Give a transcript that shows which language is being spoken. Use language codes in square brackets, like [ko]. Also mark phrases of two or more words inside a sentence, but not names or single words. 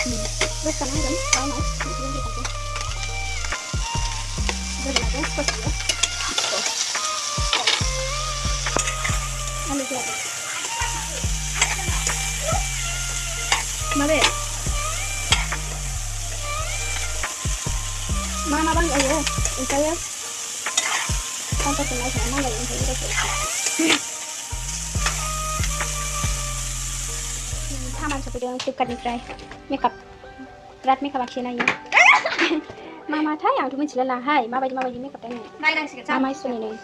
[id] Terus karena kan, kalau mau, sebenarnya seperti itu. [brx] आलु होआखै माबे मा मा बानायो ओमफ्रायो काउन्टारखौ नायखाना नांलायो ओमफ्राय सामान सफैदों फ्लिपकार्टनिफ्राय मेकआप बिराद मेकआप आखियोना इयो मा माथाय आंथ' मिथिलायलाहाय माबायदि मेकआप थाय नायनांसिगोन मा माइसुनि